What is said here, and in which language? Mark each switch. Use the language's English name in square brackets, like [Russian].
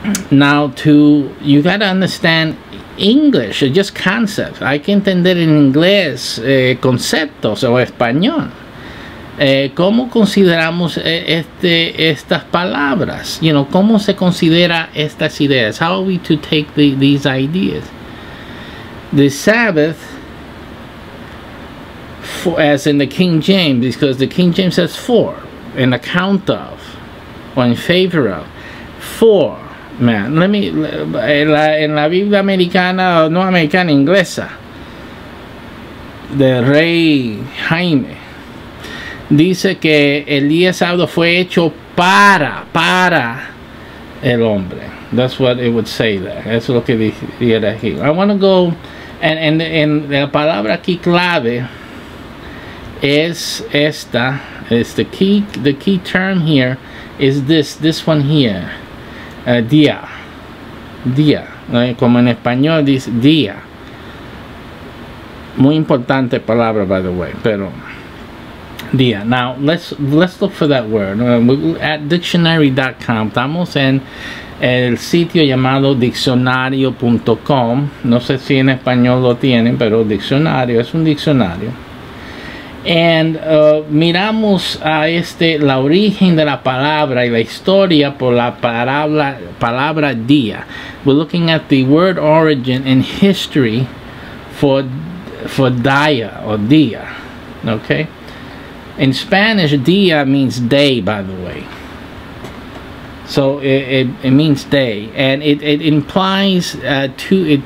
[English] Now, you got to understand English, just concepts. [Spanish] Hay que entender en inglés conceptos o español. ¿Cómo consideramos estas palabras? [English] You know, [Spanish] ¿cómo se considera estas ideas? [English] How are we to take these ideas? The Sabbath, as in the King James, because the King James says for, in account of, or in favor of, for man. [Spanish] En la Biblia americana, no americana, inglesa, del rey Jaime, dice que el día sábado fue hecho para el hombre. [English] That's what it would say there. [Spanish] Eso es lo que dijera aquí. [English] I want to go, and [Spanish] la palabra aquí clave es esta. [English] Is the key term here is this one here. [Spanish] Día, como en español dice día. Muy importante palabra, [English] by the way, [Spanish] pero Día. [English] Now let's look for that word. At dictionary.com. [Spanish] Estamos en el sitio llamado diccionario.com. No sé si en español lo tienen, pero diccionario es un diccionario. And miramos a la origen de la palabra y la historia por la palabra día. [English] We're looking at the word origin and history for día or día. Okay. In Spanish, día means day, by the way. So it means day, and it implies two.